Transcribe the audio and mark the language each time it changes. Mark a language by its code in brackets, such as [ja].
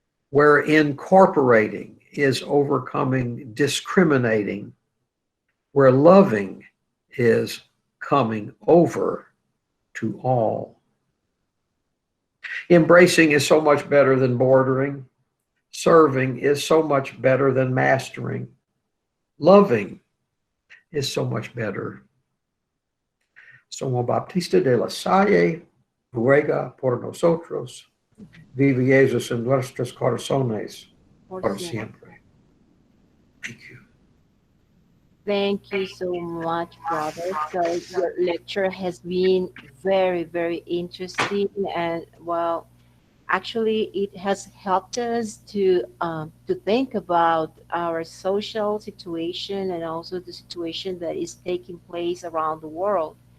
[en] where incorporating is overcoming discriminating, where loving is coming over to all. Embracing is so much better than bordering. Serving is so much better than mastering. Loving is so much better. [es] Somos Baptista de la Salle, ruega por nosotros. Vive Jesús en nuestros corazones por siempre. [en] Thank you. Thank you so much, brother. So your lecture has been very, very interesting, and well, actually, it has helped us to think about our social situation and also the situation that is taking place around the world.